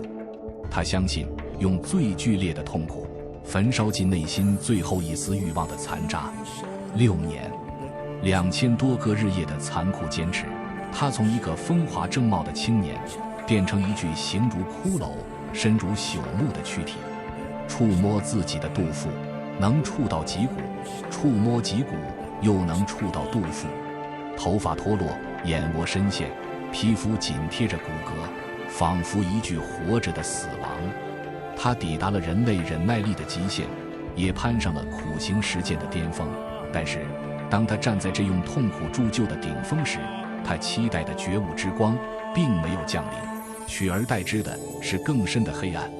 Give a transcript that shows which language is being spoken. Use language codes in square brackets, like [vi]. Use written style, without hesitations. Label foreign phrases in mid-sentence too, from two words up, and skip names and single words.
[zh] 他相信，用最劇烈的痛苦焚燒盡內心最後一絲慾望的殘渣。6年，2000多個日夜的殘酷堅持，他從一個風華正茂的青年，變成一具形如骷髏、身如朽木的軀體。觸摸自己的肚腹，能觸到脊骨；觸摸脊骨，又能觸到肚腹。頭髮脫落，眼窩深陷，皮膚緊貼着骨骼，仿佛一具活着的死亡。他抵達了人類忍耐力的極限，也攀上了苦行實踐的巔峰。但是，當他站在這用痛苦鑄就的頂峰時，他期待的覺悟之光並沒有降臨，取而代之的是更深的黑暗。